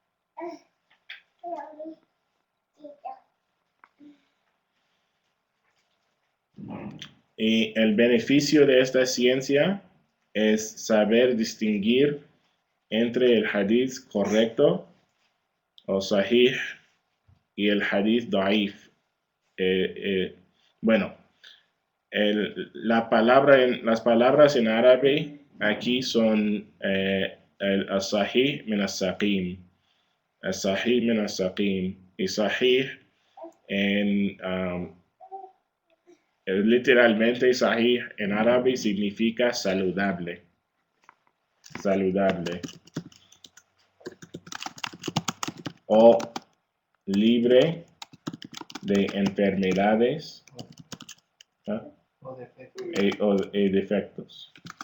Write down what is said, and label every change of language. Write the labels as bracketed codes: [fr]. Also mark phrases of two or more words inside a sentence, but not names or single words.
[es] Y el beneficio de esta ciencia es saber distinguir entre el hadith correcto o sahih y el [ar] حديث ضعيف. [es] Bueno, las palabras en árabe aquí son el [ar] صحيح من السقيم. صحيح من السقيم. [es] Y sahih literalmente sahih en árabe significa saludable. Saludable. O libre de enfermedades o defectos.